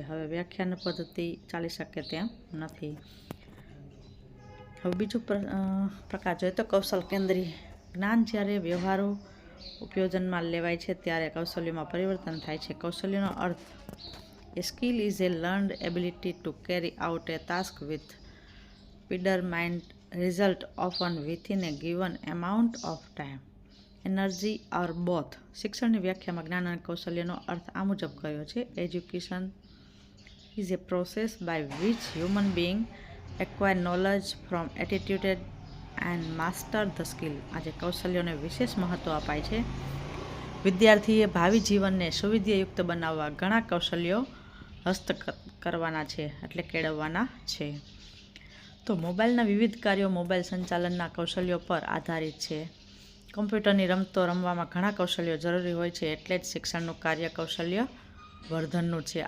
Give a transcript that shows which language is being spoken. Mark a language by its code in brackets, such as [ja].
[gu] હવે વ્યાખ્યાન પદ્ધતિ ચાલી શકે તેમ નથી. હવે બીજો પ્રકાર જોઈએ તો કૌશલ કેન્દ્રી જ્ઞાન. જ્યારે વ્યવહારો ઉપયોજનમાં લેવાય છે ત્યારે કૌશલ્યોમાં પરિવર્તન થાય છે. કૌશલ્યનો અર્થ [en] A skill is a learned ability to carry out a task with predetermined result, often within a given amount of time, energy or both. [gu] શિક્ષણની વ્યાખ્યામાં જ્ઞાન અને કૌશલ્યનો અર્થ આ મુજબ કર્યો છે. [en] Education is a process by which human being acquire knowledge from attitude and master the skill. [gu] આજે કૌશલ્યોને વિશેષ મહત્વ અપાય છે. વિદ્યાર્થીએ ભાવિ જીવનને સુવિધ્યાયુક્ત બનાવવા ઘણા કૌશલ્યો હસ્તગત કરવાના છે એટલે કેળવવાના છે. તો મોબાઈલના વિવિધ કાર્યો મોબાઈલ સંચાલનના કૌશલ્યો પર આધારિત છે. કમ્પ્યુટરની રમતો રમવામાં ઘણા કૌશલ્યો જરૂરી હોય છે, એટલે જ શિક્ષણનું કાર્ય કૌશલ્ય વર્ધનનું છે.